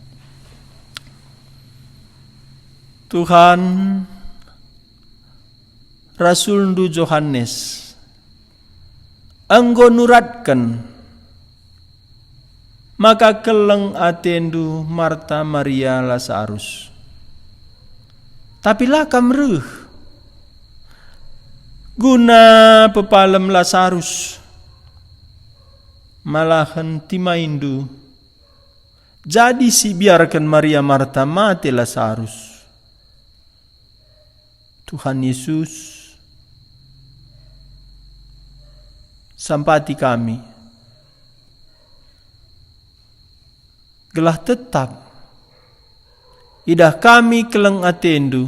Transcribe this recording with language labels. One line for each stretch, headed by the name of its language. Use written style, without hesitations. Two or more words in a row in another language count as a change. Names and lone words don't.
Batak Karo: Tuhan Rasul ndu Yohanes anggo nuratkan maka keleng atendu Marta Maria Lazarus. Tapi lah kamreuh guna pepalem Lazarus malahan timaindu. Jadi si biarkan Maria Marta mati Lazarus. Tuhan Yesus sampati kami. Gelah tetap idah kami keleng atendu.